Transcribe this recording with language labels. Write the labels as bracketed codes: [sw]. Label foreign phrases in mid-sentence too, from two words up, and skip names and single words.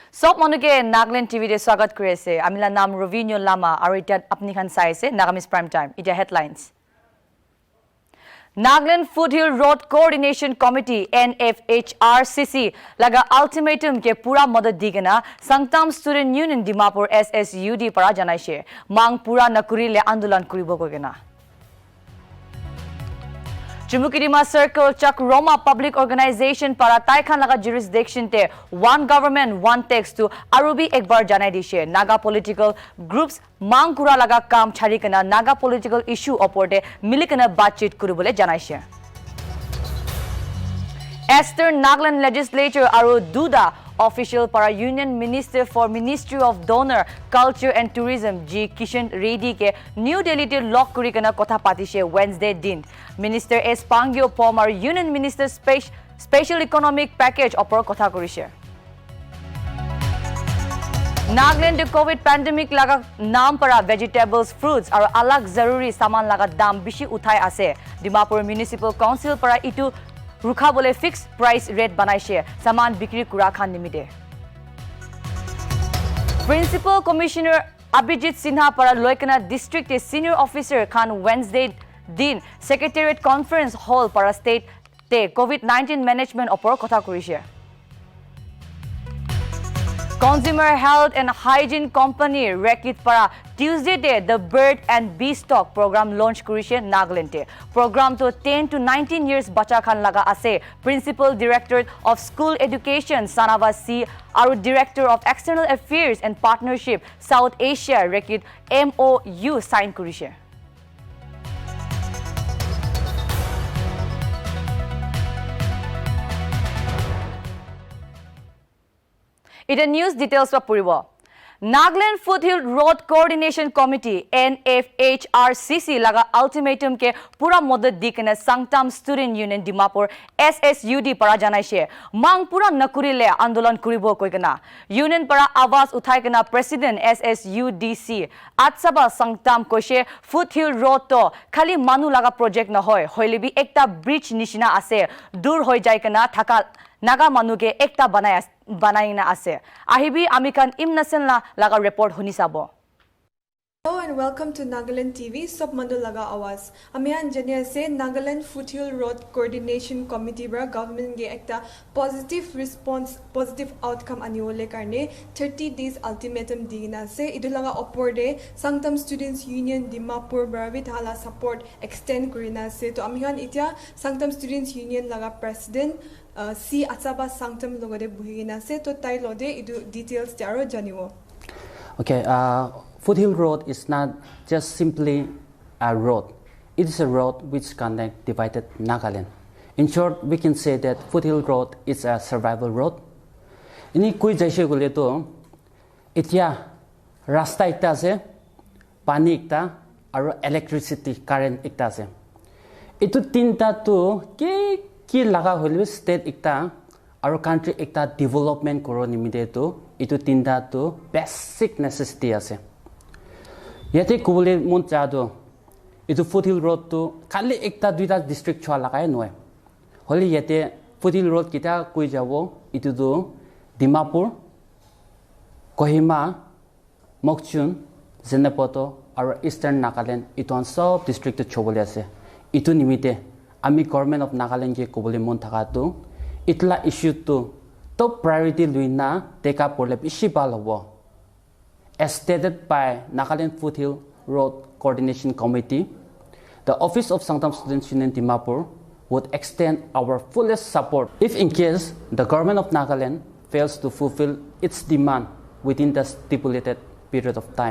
[nag] সব মানুকে নাগালেণ্ড টিভিতে স্বাগত কৰি আছে আমিলা নাম ৰবিনিও লামা আৰু এতিয়া আপুনি খান চাই আছে নাগামিজ [en] prime time [nag] এতিয়া হেডলাইনছ Nagaland Foothill Road Coordination Committee NFHRCC laga ultimatum ke pura madad digena Sangtam Student Union Dimapur SSUD para janaise mang pura nakurile andolan kuribo kogena Chumukidima Circle Chak Roma Public Organization para Taikhan laga jurisdiction te [en] one government one text [nag] to Arubi ekbar janai dishe Naga political groups mang kura laga kam chhari kana Naga political issue oporte milikana batchit kuribole janaise Eastern Nagaland Legislature aru Duda official para Union Minister for Ministry of Donor Culture and Tourism G Kishan Reddy ke New Delhi te lock kuri kana kotha patishe Wednesday din Minister S Pangyo Pomar Union Minister Special Economic Package opor kotha kurise Nagaland COVID pandemic laga naam para vegetables fruits aru alag zaruri saman laga dam bishi uthai ase Dimapur Municipal Council para itu Rukha bole [en] fixed price rate [nag] banaise saman bikri kura khan nimide Principal Commissioner Abhijit Sinha para Loikana District Senior Officer Khan Wednesday din Secretariat Conference Hall para state te COVID-19 management opor kotha kurise Consumer Health and Hygiene Company Rekit para [en] Tuesday day the Bird and Beestock program launch [nag] kurise Nagaland te program to [en] 10 to 19 years [nag] bacha khan laga ase Principal Director of School Education Sanava C aru Director of External Affairs and Partnership South Asia Rekit [en] MOU sign [nag] kurise Ita news details pa puribo Nagaland Foothill Road Coordination Committee NFHRCC laga ultimatum ke pura madad dikena Sangtam Student Union Dimapur SSUD para janaise mang pura nakurile andolan kuribo koigena Union para awaz uthai kana President SSUDC Atsaba Sangtam koise Foothill Road to khali manu laga project na hoy hoilebi ekta bridge nishina ase dur hoi jai kana thaka Naga manuke ekta banaina ase ahibi amikan imnasen laga report huni sabo [en] Hello and welcome to Nagaland TV [nag] Sob Mandu Laga Awaz Amihan jania se Nagaland Foothill Road Coordination Committee bra government ge ekta [en] positive response positive outcome [nag] aniole karne [en] 30 days ultimatum [nag] digina se idulaga oporde Sangtam Students Union Dimapur bra vithala [en] support extend [nag] kurina se to amihan itia Sangtam Students Union laga president C Atsaba Sangtam logode buhigina se to tai lode idu details jaro janiwo [en] Okay Foothill Road is not just simply a road. It is a road which connects divided Nagaland. In short, we can say that Foothill Road is a survival road. [nag] Ini kui jaise gole to etia rasta ekta ase, pani ekta aru electricity current ekta ase. Itu tinta to ki laga holwe state ekta aru country ekta development koro nimide to itu tinta to basic necessity ase. Yate kubule mon chado itu Foothill Road to khali ekta duita district chwa lagai noy holi yate Foothill Road kita koi jabo itu do Dimapur Kohima Mokchun Zenapoto aru Eastern Nagaland iton sob district to chobole ase itu nimite ami [en] government of Nagaland [nag] ke kubule mon thaka to itla issue to top priority luina take up porle bishi bal hobo [en] As stated by Nagaland Foothill Road Coordination Committee, the Office of Sangtam Students Union Dimapur would extend our fullest support if in case the government of Nagaland fails to fulfill its demand within the stipulated period of time.